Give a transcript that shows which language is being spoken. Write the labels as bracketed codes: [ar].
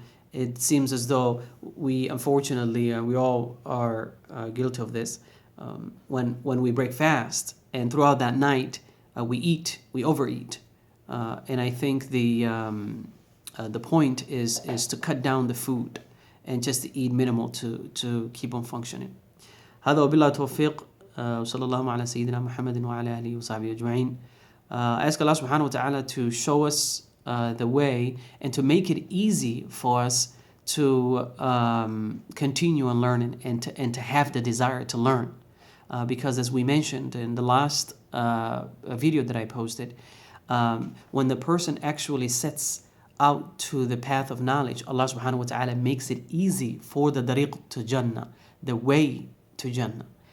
[en] It seems as though we, unfortunately, we all are guilty of this. When we break fast and throughout that night we overeat. And I think the point is to cut down the food and just to eat minimal to keep on functioning. [ar] هذا وبالله توفيق وصلى الله على سيدنا محمد وعلى آله وصحبه أجمعين. [en] I ask Allah subhanahu wa ta'ala to show us the way and to make it easy for us to continue on learning and to have the desire to learn. Because as we mentioned in the last video that I posted, when the person actually sets out to the path of knowledge, Allah subhanahu wa ta'ala makes it easy for the dariq to Jannah, the way to Jannah.